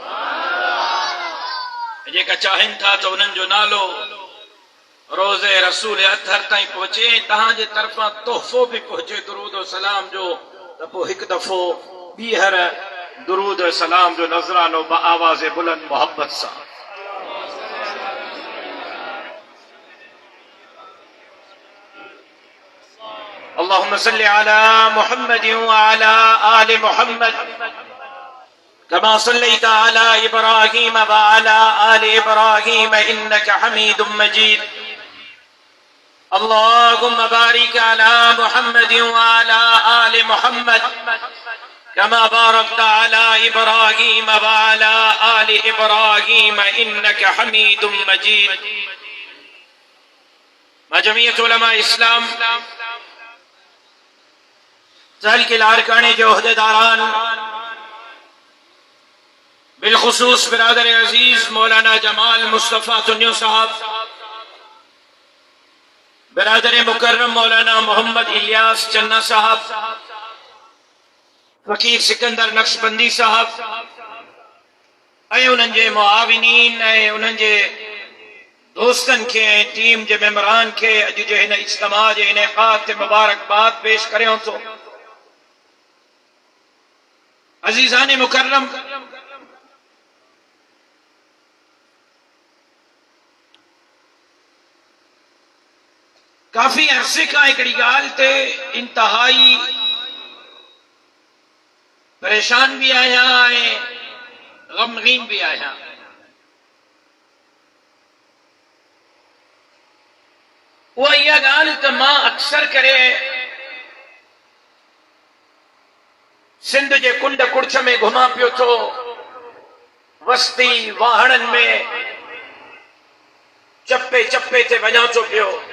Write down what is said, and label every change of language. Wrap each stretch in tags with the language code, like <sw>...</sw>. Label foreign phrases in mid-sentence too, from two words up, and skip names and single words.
<sd>जेका चाहिनि था तो उन्हनि जो नालो रोज़े रसूल अतहर ताईं पहुचे, तहां जे तरफां तोहफ़ो भी पहुचे दुरूद और सलाम जो, त पोइ हिकु दफ़ो ॿीहर दुरूद और सलाम जो नज़रानो आवाज़ बुलंद मोहब्बत सां।</sd> <ar>اللهم صل على محمد وعلى آل محمد كما صليت على إبراهيم وعلى آل إبراهيم إنك حميد مجيد. اللهم بارك على محمد وعلى آل محمد كما باركت على إبراهيم وعلى آل إبراهيم إنك حميد مجيد.</ar> <sd>जमीयत उलमा इस्लाम जहल के लारकाने जो अहदेदारान, बिलखुसूस बिरादर अजीज मौलाना जमाल मुस्तफ़ा सुन्नियो साहब, बिरादर मुकर्रम मौलाना मोहम्मद इलियास चन्ना साहब, फकीर सिकंदर नक्शबंदी साहब ऐं उन्हनि जे मुआविनीन ऐं उन्हनि जे दोस्तन के टीम जे मेंबरान के अॼु जे हिन इज्तिमा जे इनेकाद ते मुबारकबाद पेश करियां थो। अजीजान मुकर्रम, काफी अरसे का हिकिड़ी ॻाल्हि ते इंतहाई परेशान भी आहियां ऐं गमगीन भी आहियां। उहा इहा ॻाल्हि त मां अक्सर करे सिंध जे कुंड कुड़छ में घुमा पियो थो, वस्ती वाहणनि में चप्पे चप्पे ते वञा थो पियो।</sd>